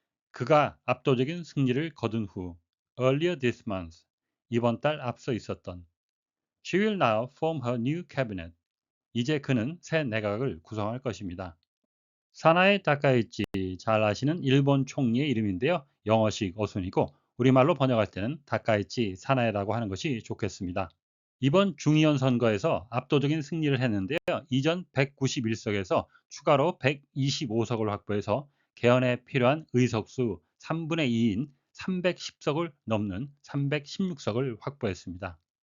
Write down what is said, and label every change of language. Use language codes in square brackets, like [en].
[ko] 그가 압도적인 승리를 거둔 후 [en] earlier this month. [ko] 이번 달 앞서 있었던 [en] She will now form her new cabinet. [ko] 이제 그는 새 내각을 구성할 것입니다. 사나에 다카이치, 잘 아시는 일본 총리의 이름인데요. 영어식 어순이고 우리말로 번역할 때는 다카이치 사나에라고 하는 것이 좋겠습니다. 이번 중의원 선거에서 압도적인 승리를 했는데요. 이전 191석에서 추가로 125석을 확보해서 개헌에 필요한 의석수 3분의 2인 310석을 넘는 316석을 확보했습니다.